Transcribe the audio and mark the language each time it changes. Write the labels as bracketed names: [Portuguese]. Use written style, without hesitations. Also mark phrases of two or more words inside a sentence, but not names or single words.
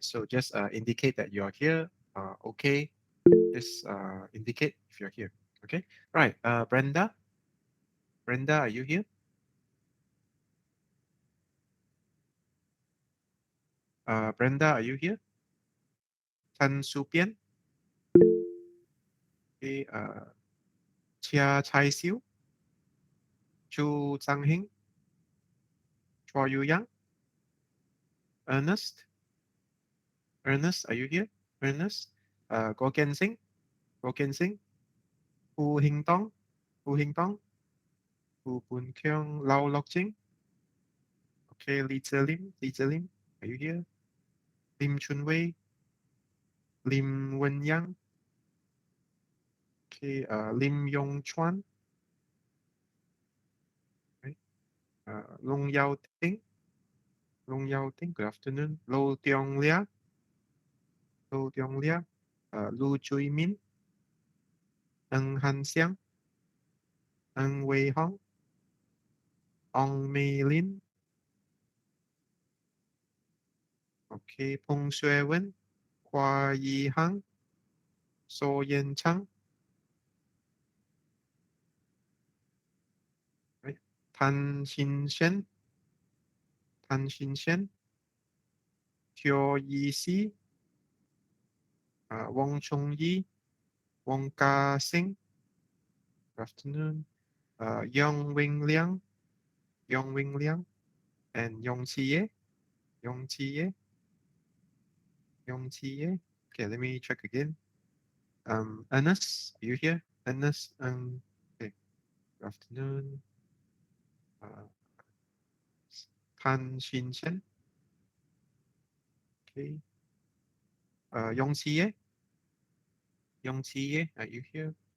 [English] So just indicate that you're here. Okay, just indicate if you're here. Okay, right. Brenda, are you here? Brenda, are you here? Tan Su Pian, okay, Chia Chai Siu, Chu Zhang Hing, Chua Yu Yang, Ernest, Ernest, are you here? Ernest, Go Ken Sing, Go Ken Sing, Hu Hing Tong, Hu Hing Tong, Hu Bun Kyung, Lau Lok Jing. Okay, Li Zhe Lim, are you here? Lim Chun Wei, Lim Wen Yang. Okay, Lim Yong Chuan, right? Long Yao Ting, Long Yao Ting, good afternoon. Lo Tiong Lia, Lo Tiong Lia, Lu Chui Min, Ng Han Xiang, Ng Wei Hong, Ong Mei Lin, okay, Peng Shui Wen, Hua Yi Hang, So Yen Chang, right? Tan Xin Shen, Tan Xin Shen, Teo Yi Si, Wong Chung Yi, Wong Ka Sing, good afternoon. Yong Wing Liang, Yong Wing Liang, and Yong Chi Ye, Yong Chi Ye, Yong Chi Ye. Okay, let me check again. Ernest, are you here? Ernest, okay, good afternoon. Uh, Tan Xin Shen, okay. Yong Chi Ye, Yong Chi Ye, are you here?